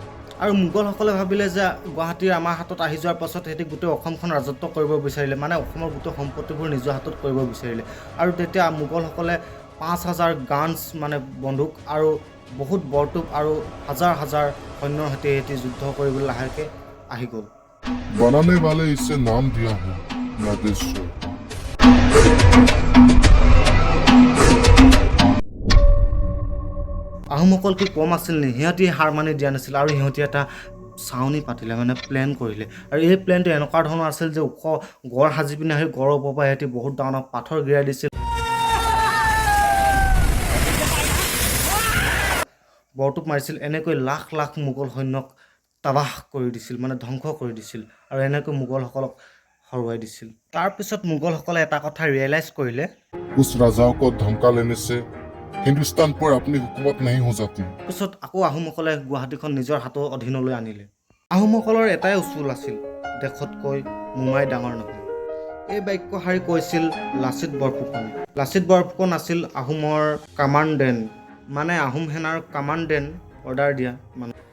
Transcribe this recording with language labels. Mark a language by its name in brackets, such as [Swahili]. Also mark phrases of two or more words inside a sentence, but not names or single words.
[Assamese] আৰু মোগলসকলে ভাবিলে যে গুৱাহাটীৰ আমাৰ হাতত আহি যোৱাৰ পাছত সিহঁতি গোটেই অসমখন ৰাজত্ব কৰিব বিচাৰিলে, মানে অসমৰ গোটেই সম্পত্তিবোৰ নিজৰ হাতত কৰিব বিচাৰিলে। আৰু তেতিয়া মোগলসকলে 5000 গানছ মানে বন্দুক আৰু বহুত বৰটোপ আৰু হাজাৰ সৈন্যৰ সৈতে সিহঁতি যুদ্ধ কৰিবলৈ লাহেকৈ আহি গ'ল। [Hindi] बनाने वाले इसे नाम दिया है नागेश्वर। [Assamese] আহোমসকল কি কম আছিল নি? সিহঁতি হাৰ মানি দিয়া নাছিল আৰু সিহঁতি এটা চাউনি পাতিলে, মানে প্লেন কৰিলে। আৰু এই প্লেনটো এনেকুৱা ধৰণৰ আছিল যে ওখ গড় সাজি পিনে আহি গড়ৰ ওপৰৰ পৰা সিহঁতি বহুত ডাঙৰ পাথৰ গিৰাই দিছিল, বৰটোপ মাৰিছিল। এনেকৈ লাখ লাখ মোগল সৈন্যক তাবাহ কৰি দিছিল, মানে ধ্বংস কৰি দিছিল আৰু এনেকৈ মোগলসকলক হৰুৱাই দিছিল। তাৰপিছত মোগলসকলে এটা কথা ৰিয়েলাইজ কৰিলে, [Hindi] उस राजाओं को धमका लेने से हिंदुस्तान पर अपनी हुकूमत नहीं हो जाती। [Assamese] পিছত আকৌ আহোমসকলে গুৱাহাটীখন নিজৰ হাতৰ অধীনলৈ আনিলে। আহোমসকলৰ এটাই উচুল আছিল, দেশতকৈ মোমাই ডাঙৰ নহয়। এই বাক্যশাৰী কৈছিল লাচিত বৰফুকনে। লাচিত বৰফুকন আছিল আহোমৰ কামাণ্ডেণ্ট, মানে আহোম সেনাৰ কামাণ্ডেণ্ট, অৰ্ডাৰ দিয়া মানুহ।